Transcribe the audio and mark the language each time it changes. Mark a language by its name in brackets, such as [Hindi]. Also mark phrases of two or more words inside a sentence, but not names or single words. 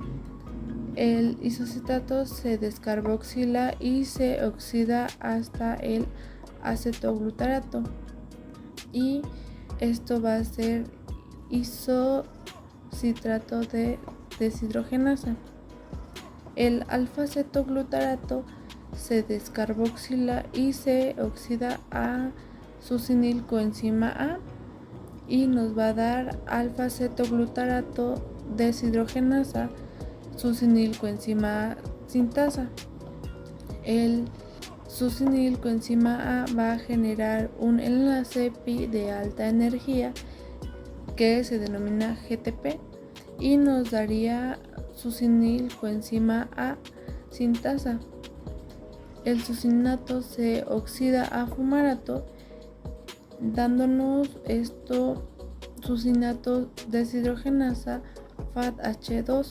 [Spanish] El isocitrato se descarboxila y se oxida hasta el acetoglutarato, y esto va a ser isocitrato de deshidrogenasa. El alfa-acetoglutarato se descarboxila y se oxida a succinilcoenzima A y nos va a dar alfa-acetoglutarato deshidrogenasa succinilcoenzima A sintasa. El succinilcoenzima A va a generar un enlace pi de alta energía que se denomina GTP y nos daría succinilcoenzima A sintasa. El succinato se oxida a fumarato, dándonos esto succinato deshidrogenasa FADH2.